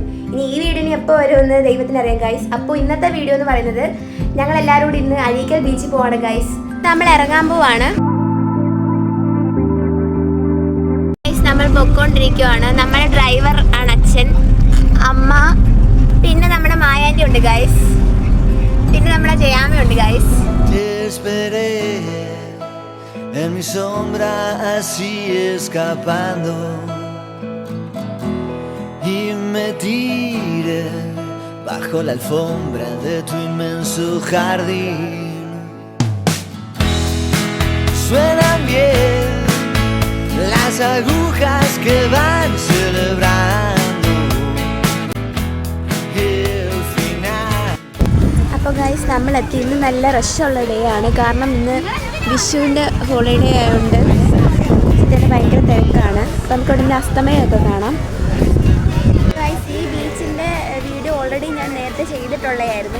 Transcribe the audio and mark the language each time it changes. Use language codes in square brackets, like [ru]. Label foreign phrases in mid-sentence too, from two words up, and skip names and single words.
[ml] ഇനി ഈ വീഡിയോ ഇനി എപ്പോൾ വരുമെന്ന് ദൈവത്തിനറിയാം ഗൈസ്. അപ്പോൾ ഇന്നത്തെ വീഡിയോ എന്ന് പറയുന്നത് ഞങ്ങളെല്ലാവരും കൂടി ഇന്ന് അഴീക്കൽ ബീച്ചിൽ പോവാണ് ഗൈസ്. നമ്മൾ ഇറങ്ങാൻ പോവാണ്. നമ്മൾ പൊയ്ക്കൊണ്ടിരിക്കുകയാണ്. നമ്മുടെ ഡ്രൈവർ ആണ് അച്ഛൻ, അമ്മ, പിന്നെ നമ്മുടെ മായാൻറ്റി ഉണ്ട് ഗൈസ്, പിന്നെ നമ്മുടെ ജയാമയുണ്ട് ഗൈസ്. [es] En mi sombra así escapando y me tiré bajo la alfombra de tu inmenso jardín. Suenan bien las agujas que van celebrando el final. [ml] അപ്പോൾ ഗൈസ്, നമ്മളെത്തി. ഇന്ന് നല്ല റഷുള്ള ഡേ ആണ്, കാരണം ഇന്ന് വിഷുവിൻ്റെ ഹോളിഡേ ആയതുകൊണ്ട് ഇതിന് ഭയങ്കര തിരക്കാണ്. അപ്പോൾ നമുക്ക് ഉടനെ അസ്തമയമൊക്കെ കാണാം. ഗൈസ്, ഈ ബീച്ചിൻ്റെ വീഡിയോ ഓൾറെഡി ഞാൻ നേരത്തെ ചെയ്തിട്ടുള്ളതായിരുന്നു.